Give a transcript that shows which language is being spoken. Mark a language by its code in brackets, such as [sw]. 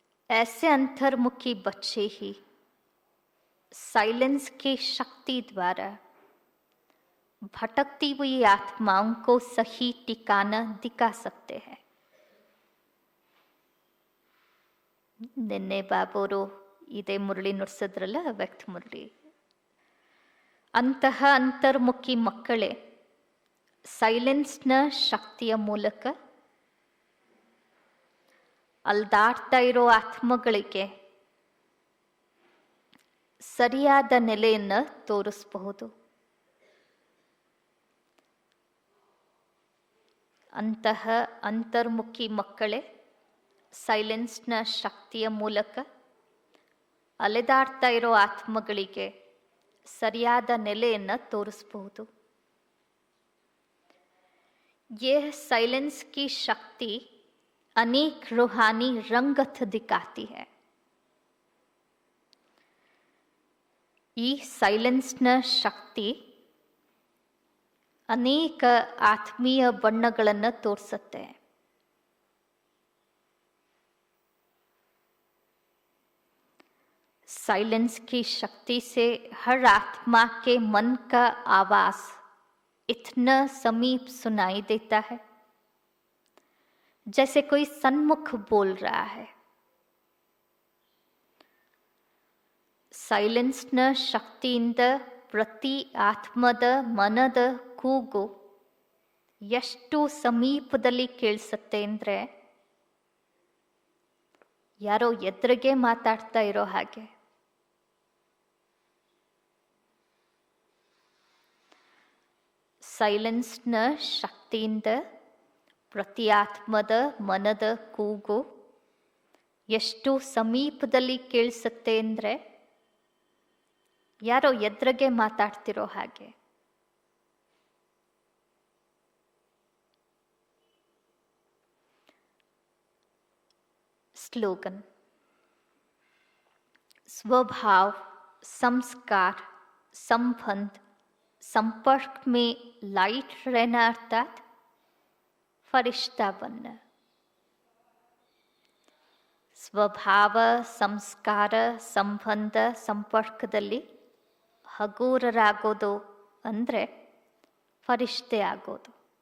[hi] ऐसे अंतर्मुखी बच्चे ही साइलेंस की शक्ति द्वारा भटकती हुई आत्माओं को सही ठिकाना दिखा सकते हैं. [kn] ನಿನ್ನೆ ಬಾಬೋರು ಇದೇ ಮುರಳಿ ನುಡಿಸಿದ್ರಲ್ಲ, ವ್ಯಕ್ತ ಮುರಳಿ. ಅಂತಹ ಅಂತರ್ಮುಖಿ ಮಕ್ಕಳೇ ಸೈಲೆನ್ಸ್ನ ಶಕ್ತಿಯ ಮೂಲಕ ಅಲ್ದಾಡ್ತಾ ಇರೋ ಆತ್ಮಗಳಿಗೆ ಸರಿಯಾದ ನೆಲೆಯನ್ನು ತೋರಿಸಬಹುದು. ಅಂತಹ ಅಂತರ್ಮುಖಿ ಮಕ್ಕಳೇ ಸೈಲೆನ್ಸ್ನ ಶಕ್ತಿಯ ಮೂಲಕ ಅಲೆದಾಡ್ತಾ ಇರೋ ಆತ್ಮಗಳಿಗೆ ಸರಿಯಾದ ನೆಲೆಯನ್ನು ತೋರಿಸಬಹುದು. [hi] यह साइलेंस की शक्ति अनेक रूहानी रंगत दिखाती है. [kn] ಈ ಸೈಲೆನ್ಸ್ನ ಶಕ್ತಿ ಅನೇಕ ಆತ್ಮೀಯ ಬಣ್ಣಗಳನ್ನು ತೋರಿಸುತ್ತೆ. [hi] साइलेंस की शक्ति से हर आत्मा के मन का आवाज इतना समीप सुनाई देता है जैसे कोई सन्मुख बोल रहा है। [kn] ಸೈಲೆನ್ಸ್ನ ಶಕ್ತಿಯಿಂದ ಪ್ರತಿ ಆತ್ಮದ ಮನದ ಕೂಗು ಎಷ್ಟು ಸಮೀಪದಲ್ಲಿ ಕೇಳಿಸುತ್ತೆ ಅಂದರೆ ಯಾರೋ ಎದುರಿಗೆ ಮಾತಾಡ್ತಾ ಇರೋ ಹಾಗೆ. ಸೈಲೆನ್ಸ್ನ ಶಕ್ತಿಯಿಂದ ಪ್ರತಿ ಆತ್ಮದ ಮನದ ಕೂಗು ಎಷ್ಟು ಸಮೀಪದಲ್ಲಿ ಕೇಳಿಸುತ್ತೆ ಅಂದರೆ ಯಾರೋ ಎದುರಿಗೆ ಮಾತಾಡ್ತಿರೋ ಹಾಗೆ. [hi] स्लोगन: स्वभाव, संस्कार, संबंध, संपर्क में लाइट रहना अर्थात फरिश्ता बनना. [kn] ಸ್ವಭಾವ, ಸಂಸ್ಕಾರ, ಸಂಬಂಧ, ಸಂಪರ್ಕದಲ್ಲಿ ಹಗೂರರಾಗೋದು ಅಂದರೆ ಫರಿಷ್ತೆ ಆಗೋದು.